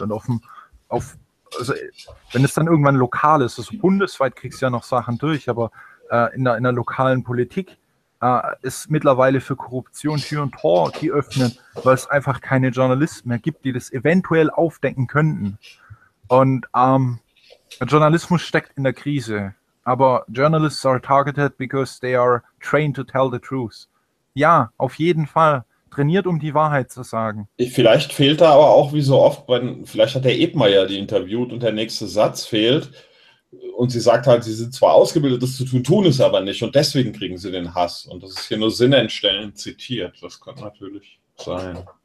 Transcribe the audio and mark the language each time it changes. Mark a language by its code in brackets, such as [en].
[de] Und also wenn es dann irgendwann lokal ist, also bundesweit kriegst du ja noch Sachen durch, aber in der lokalen Politik ist mittlerweile für Korruption Tür und Tor geöffnet, weil es einfach keine Journalisten mehr gibt, die das eventuell aufdecken könnten. Und Journalismus steckt in der Krise. [en] Aber Journalists are targeted because they are trained to tell the truth. [de] Ja, auf jeden Fall. Trainiert, um die Wahrheit zu sagen. Vielleicht fehlt da aber auch, wie so oft, vielleicht hat der Ebmeier die interviewt und der nächste Satz fehlt. Und sie sagt halt, sie sind zwar ausgebildet, das zu tun, tun es aber nicht. Und deswegen kriegen sie den Hass. Und das ist hier nur sinnentstellend zitiert. Das könnte natürlich sein.